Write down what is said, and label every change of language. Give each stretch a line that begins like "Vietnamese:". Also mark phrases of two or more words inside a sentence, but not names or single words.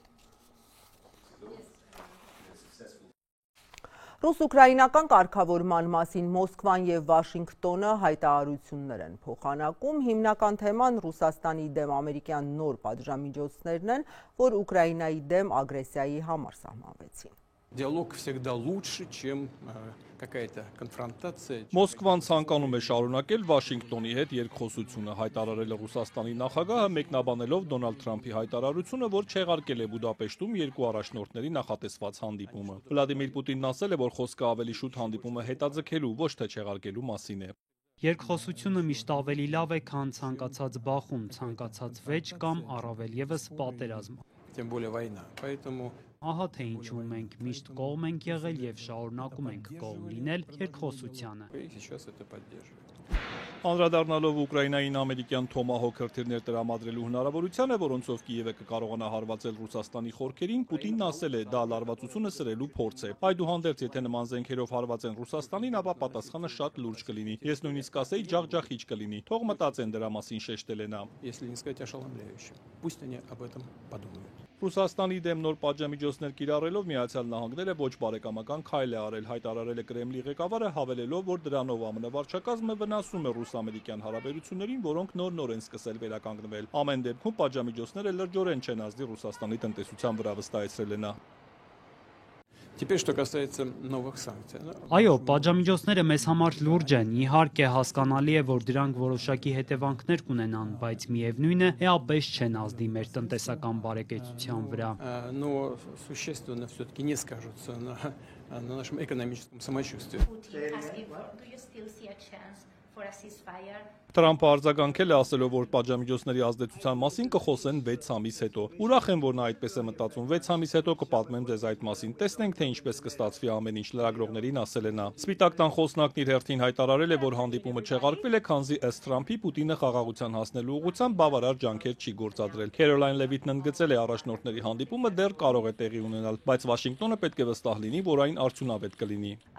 Armenian: Ռուս-ուկրաինական կարգավորման մասին Մոսկվան եւ Վաշինգտոնը հայտարարություններ են փոխանակում։ Հիմնական թեման Ռուսաստանի դեմ ամերիկյան նոր պատժամիջոցներն են, որ Ուկրաինայի դեմ ագրեսիայի համար սահմանվեցին։
Russian: Диалог всегда лучше, чем какая-то конфронтация.
Armenian: Մոսկվան ցանկանում է շարունակել Վաշինգտոնի հետ երկխոսությունը, հայտարարել է Ռուսաստանի նախագահը, մեկնաբանելով Դոնալդ Թրամփի հայտարարությունը, որ չեղարկել է Բուդապեշտում երկու առաջնորդների նախատեսված հանդիպումը։ Վլադիմիր Պուտինն ասել է, որ խոսքը ավելի շուտ հանդիպումը հետաձգելու, ոչ թե չեղարկելու մասին է։ Երկխոսությունը միշտ ավելի լավ է, քան ցանկացած բախում, ցանկացած վեճ կամ առավել եւս պատերազմ։
Russian: Тем более война. Поэтому
Armenian: Ահա թե ինչու մենք միշտ կողմ ենք եղել եւ շարունակում ենք կողմ լինել երկխոսությանը։
Russian: сейчас это поддерживает.
Armenian: Անդրադառնալով Ուկրաինային ամերիկյան Թոմահոք հրթիռներ տրամադրելու հնարավորությանը, որոնցով Կիևը կկարողանա հարվածել Ռուսաստանի խորքերին, Պուտինն ասել է, դա լարվածությունը սրելու փորձ է։ Այդուհանդերձ, եթե նման զենքերով հարվածեն Ռուսաստանին, ապա պատասխանը շատ լուրջ կլինի։ Ես նույնիսկ ասեի ջախջախիչ կլինի։ Թող մտածեն դրա մասին, շեշտել է նա։
Russian: Если не сказать ошеломляюще. Пусть они об этом подумают.
Armenian: Ռուսաստանի դեմ նոր պատժամիջոցներ կիրառելով Միացյալ Նահանգները ոչ բարեկամական քայլ է արել, հայտարարել է Կրեմլի ղեկավարը, հավելելով, որ դրանով ԱՄՆ վարչակազմը վնասում է ռուս-ամերիկյան հարաբերություններին, որոնք նոր-նոր են սկսել վերականգնվել։ Ամեն դեպքում պատժամիջոցները լրջորեն չեն ազդի Ռուսաստանի տնտեսության վրա, վստահեցրել է նա։
Russian: Теперь, что касается новых санкций.
Armenian: Այո, պատժամիջոցները մեզ համար լուրջ են։ Իհարկե հասկանալի է, որ դրանք որոշակի հետևանքներ կունենան, բայց միևնույն է, էապես չեն ազդի մեր տնտեսական բարեկեցության վրա։
Russian: Но существенно все-таки не скажутся на нашем экономическом самочувствии.
Armenian: Թրամփը արձագանքել է ասելով, որ պատժամիջոցների ազդեցության մասին կխոսեն 6 ամիս հետո։ Ուրախ եմ, որ նա այդպես է մտածում։ 6 ամիս հետո կպատմեմ ձեզ այդ մասին։ Տեսնենք, թե ինչպես կստացվի ամեն ինչ, լրագրողներին ասել է նա։ Սպիտակ տան խոսնակն իր հերթին հայտարարել է, որ հանդիպումը չեղարկվել է, քանզի ըստ Թրամփի Պուտինը խաղաղության հասնելու ուղղությամբ բավարար ջանքեր չի գործադրել։ Քերոլայն Լևիթն ընդգծել է առաջնորդների հանդիպումը դեռ կարող է տեղի ունենալ, բայց Վաշինգտոնը պետք է վստահ լինի, որ այն արդյունավետ կլինի։